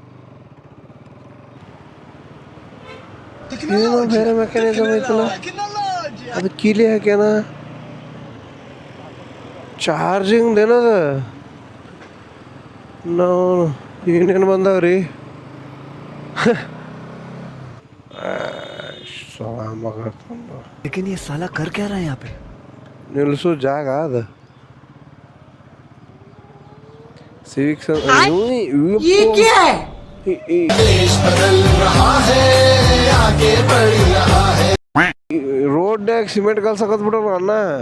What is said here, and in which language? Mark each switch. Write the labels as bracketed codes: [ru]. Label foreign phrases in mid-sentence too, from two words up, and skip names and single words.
[kn] ಏನೋ ಬೇರೆ ಮೆಕ್ಯಾನಿಸಮ್ ಐತಲ್ಲ, ಅದು ಕೀಲಿ ಹಾಕ್ಯಾನ. ಚಾರ್ಜಿಂಗ್ ಏನದ? ನಾವು ಏನೇನು ಬಂದಾವ್ರಿ. [hi] लेकिन ये साला कर क्या रहा है यहाँ पे? [kn] ನಿಲ್ಲಿಸೋ ಜಾಗ ಅದು. ಸಿವಿಕ್ಸ್ ರೋಡ್ನ್ಯಾಗ ಸಿಮೆಂಟ್ ಕಲ್ಸಕತ್ ಬಿಡೋಣ ಅಣ್ಣ.